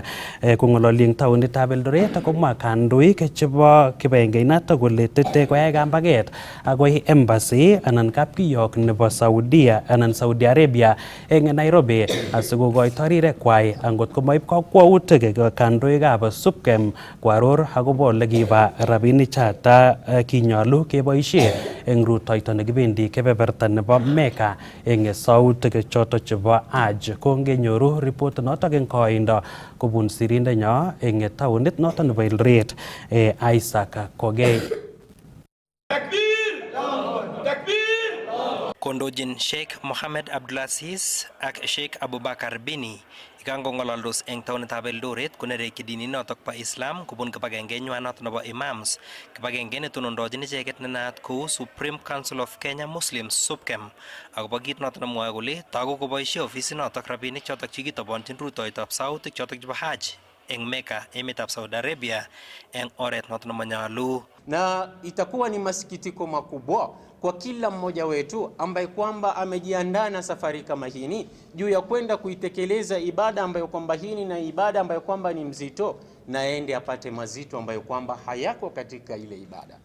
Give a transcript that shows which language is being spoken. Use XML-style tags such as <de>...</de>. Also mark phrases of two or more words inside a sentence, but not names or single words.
<kln>Kong'ololi eng taonitab Eldoret komwa kandoik chebo kibengeinoto kole tete koyai kambaget akoi embassy anan kapkiyok nebo Saudia anan Saudi Arabia eng Nairobi asikokoito rirekwai angot komoib kakwautik kandoikab Supkem koaror akobo olekiba rabinichata kinyolu keboisie eng rutoito nekibendi kebeberta nebo Mecca eng sautik choto chebo Hajj. Kongenyoru report notok eng koindo kobun sirindenyo eng taonit noto nebo Eldoret Isaac Kogei. Kondojin Sheikh Mohammed Abdulaziz ak Sheikh Abubakar Bini ikangong'ololdos eng taonitab Eldoret konerekyi dininotok bo Islam kobun kibagengeinywa noto nebo Imams, kibagenge netonondochin icheket nenaat kou Supreme Council of Kenya Muslims Supkem, akobo kit noto nemwoe kole toku koboisie ofisinotok rabinik chotok chekitobonchin rutoitab sautik chotok chebo Hajj eng Mecca, emetab Saudi Arabia eng oret noto nemanyalu.</kln> <sw>Na itakuwa ni masikitiko makubwa kwa kila mmoja wetu ambaye kwamba amejiandaa na safari kama hii juu ya kwenda kuitekeleza ibada ambayo kwamba hii na ibada ambayo kwamba ni mzito, na aende apate mazito ambayo kwamba hayako katika ile ibada.</sw>